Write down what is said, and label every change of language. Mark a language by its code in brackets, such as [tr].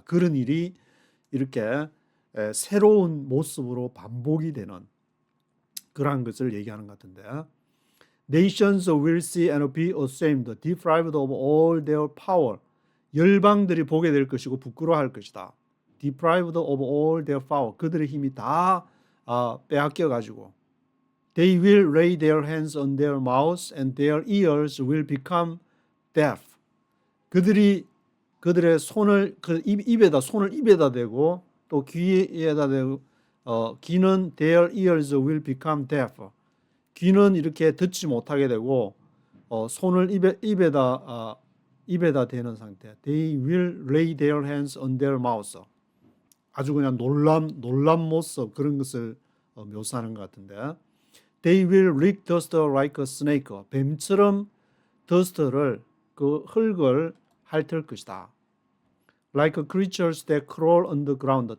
[ko] 그런 일이 이렇게 새로운 모습으로 반복이 되는 그러한 것을 얘기하는 것 같은데 [en] Nations will see and be ashamed, deprived of all their power. [ko] 열방들이 보게 될 것이고 부끄러워할 것이다. [en] Deprived of all their power. [ko] 그들의 힘이 다 빼앗겨가지고 [en] They will lay their hands on their mouths and their ears will become deaf. [ko] 그들의 손을 손을 입에다 대고 또 귀에다 대고 귀는 [en] their ears will become deaf. [ko] 귀는 이렇게 듣지 못하게 되고 손을 입에다 대는 상태. [en] They will lay their hands on their mouths. [ko] 아주 그냥 놀람 모습 그런 것을 묘사하는 것 같은데 [en] They will lick dust like a snake. [ko] 뱀처럼 dust를 그 흙을 핥을 것이다. [en] Like creatures that crawl on the ground.